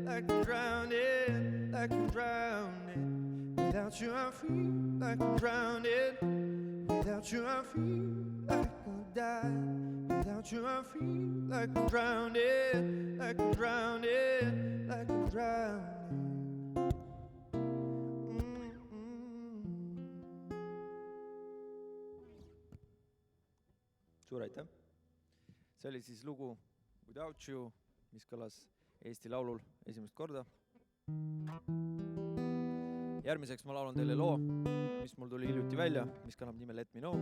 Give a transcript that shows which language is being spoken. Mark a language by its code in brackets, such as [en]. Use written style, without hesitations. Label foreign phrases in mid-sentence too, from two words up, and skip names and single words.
[en] Like I'm drowning, like I'm drowning. Without you I feel like I'm drowning. Without you I feel like I'll die. Without you I feel like I'm drowning. Like I'm drowning, like I'm drowning. [et] Suur aitäh! See oli siis lugu Without You, mis kõlas Eesti Laulul esimest korda. Järgmiseks ma laulan teile loo, mis mul tuli hiljuti välja, mis kannab nime Let Me Know.